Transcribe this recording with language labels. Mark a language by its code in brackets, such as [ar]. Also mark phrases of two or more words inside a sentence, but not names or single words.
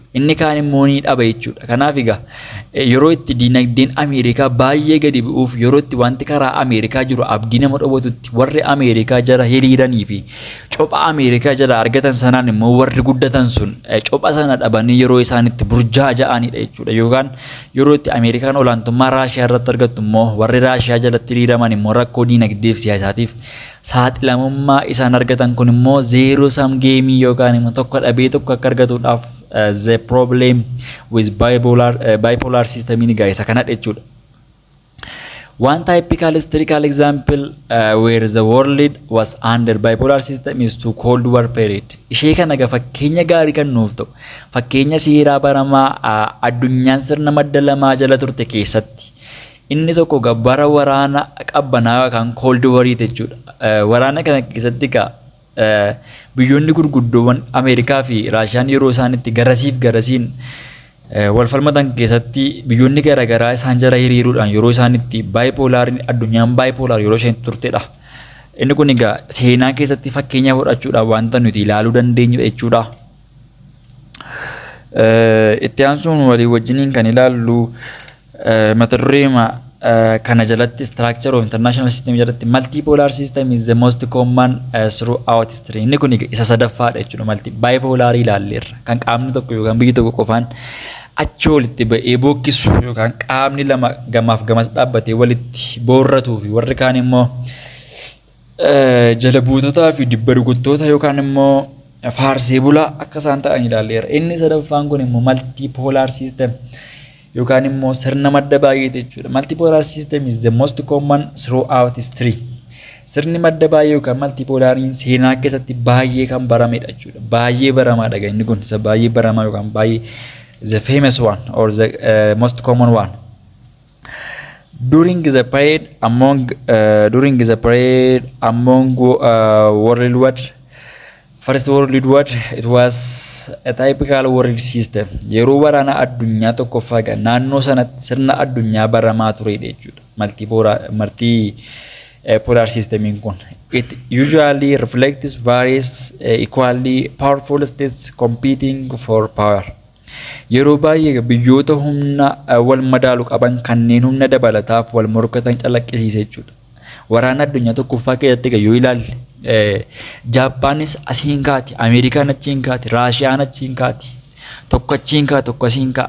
[om] Inni kaan immoo ni dhaba jechuudha. Kanaaf egaa yeroo itti diinagdeen Ameerikaa baay'ee gadi bu'uuf yeroo itti wanti karaa Ameerikaa jiru abdii nama dhowwatutti warri Ameerikaa jala hiriiranii fi copha Ameerikaa jala argatan sanaan immoo warri guddatan sun copha sana dhabanii yeroo isaan itti burjaaja'anidha jechuudha. Yookaan yeroo itti Ameerikaan olaantummaa Raashiyaa irratti argattu immoo warri Raashiyaa jalatti hiriiraman immoo rakkoo diinagdee fi siyaasaatiif saaxilamummaa isaan argatan kun immoo [en] zero-sum game [om] yookaan immoo tokko dhabee tokko akka argatuudhaaf [en] the problem with bipolar system [om] ni gaisa kana jechuudha. [en] One typical historical example where the world was under bipolar system is to Cold War period. [om] Ishee kana ga fakkeenya gaarii kan nuuf ta'u fakkeenya seeraa baramaa addunyaan sirna madda lamaa jala turte keessatti inni tokko bara waraana qabbanaa yookaan Cold War jechuudha. Waraana kana keessatti biyyoonni gurguddoowwan Ameerikaa fi Raashiyaan yeroo isaanitti garasiin wal falmatan keessatti biyyoonni garaagaraa isaan jala hiriiruudhaan yeroo isaanitti addunyaan bipolar yeroo isheen turtedha. Inni kun egaa seenaa keessatti fakkeenya fudhachuudhaan wanta nuti ilaaluu dandeenyu jechuudha. Itti aansuun walii wajjiniin kan ilaallu mata duree kana jalatti [en] structure of international system [om] jalatti [en] multipolar system is the most common throughout history. [om] Inni kun isa sadaffaadha jechuudha. Bipolar ilaalleerra kan qaamni tokko yookaan biyyi tokko qofaan achi walitti ba'ee bookkisu yookaan qaamni lama gamaaf gamas dhaabbatee walitti boorratuu fi warri kaan immoo jala buutotaa fi dibba rukuttoota yookaan immoo faarsee bulaa akka isaan ta'an ilaalleerra. Inni sadaffaan kun immoo [en] multipolar system [om] yookaan immoo sirna madda baay'ee jechuudha. [en] Multipolar system is the most common throughout history. [om] Sirni madda baay'ee yookaan multipolariin seenaa keessatti baay'ee kan baramedha jechuudha. Baay'ee baramaadha inni kun isa baay'ee baramaa yookaan baay'ee [en] the famous one or the most common one. During the period among World War First World War, it was a typical world system. [om] Yeroo waraana addunyaa tokkoffaa naannoo sanatti sirna addunyaa baramaa turedha jechuudha. [en] Multipolar system kun. It usually reflects various equally powerful states competing for power. [om] Yeroo baay'ee biyyoota humna wal madaalu qaban kanneen humna dabalataaf wal morkatan calaqqisiisa jechuudha. Waraana addunyaa tokkoffaa keessatti yoo ilaalle Jaappaanis asiin kaati, Ameerikaan achiin kaati, Raashiyaan achiin kaati, tokko achiin kaa tokko asiin kaa.